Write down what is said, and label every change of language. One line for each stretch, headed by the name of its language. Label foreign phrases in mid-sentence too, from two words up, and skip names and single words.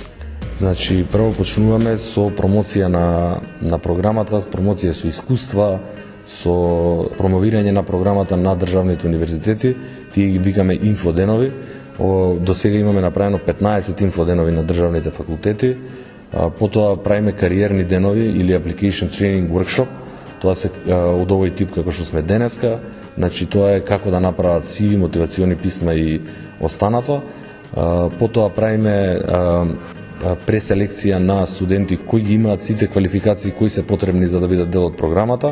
Macedonian: Значи, прво почнуваме со промоција на програмата, промоција со искуства, со промовирање на програмата на државните универзитети, тие ги викаме инфоденови. До сега имаме направено 15 инфоденови на државните факултети, потоа правиме кариерни денови или
English: application training workshop.
Macedonian: Тоа се од овој тип како што сме денеска, значи тоа е како да направат CV, мотивациони писма и останато. Потоа правиме преселекција на студенти кои ги имаат сите квалификации кои се потребни за да бидат дел од програмата.